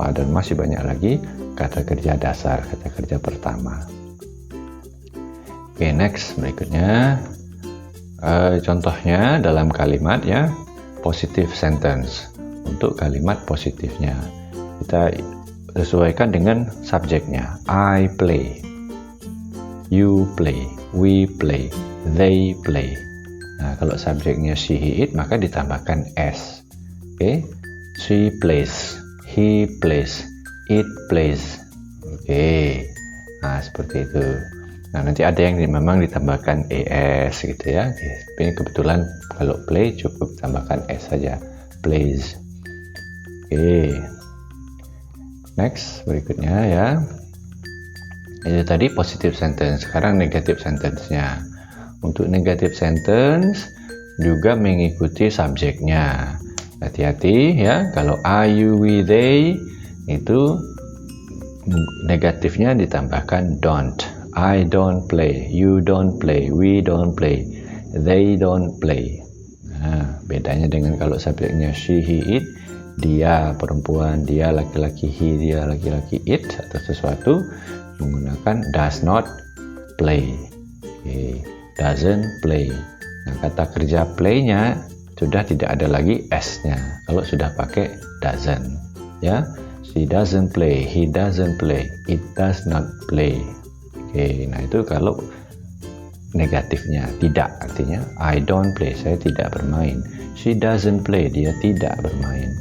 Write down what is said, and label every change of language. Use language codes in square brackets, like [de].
[id] Dan masih banyak lagi kata kerja dasar, kata kerja pertama. Oke, next berikutnya. Contohnya dalam kalimat ya, [en] positive sentence. [id] Untuk kalimat positifnya kita sesuaikan dengan subjeknya. [en] I play, you play, we play, they play. [id] Nah, kalau subjeknya she, he, it, maka ditambahkan s. [en] Oke, she plays, he plays, it plays. [id] Oke. Nah, seperti itu. Nah, nanti ada yang memang ditambahkan es gitu ya. Oke. Ini kebetulan kalau play cukup tambahkan s saja. Plays. Oke. Next, berikutnya ya. Itu tadi positive sentence. Sekarang negative sentence-nya. Untuk negative sentence juga mengikuti subjeknya. Hati-hati ya. Kalau I, you, we, they itu negatifnya ditambahkan don't. [en] I don't play, you don't play, we don't play, they don't play. [id] Nah, bedanya dengan kalau subjeknya she, he, it, dia perempuan, dia laki-laki, he, dia laki-laki, it, atau sesuatu menggunakan [en] does not play. [id] Okay. [en] Doesn't play. [id] Nah, kata kerja play-nya sudah tidak ada lagi s-nya kalau sudah pakai doesn't ya. [en] She doesn't play, he doesn't play, it does not play. [id] Oke, nah itu kalau negatifnya tidak, artinya [en] I don't play, [id] saya tidak bermain. [en] She doesn't play, [id] dia tidak bermain.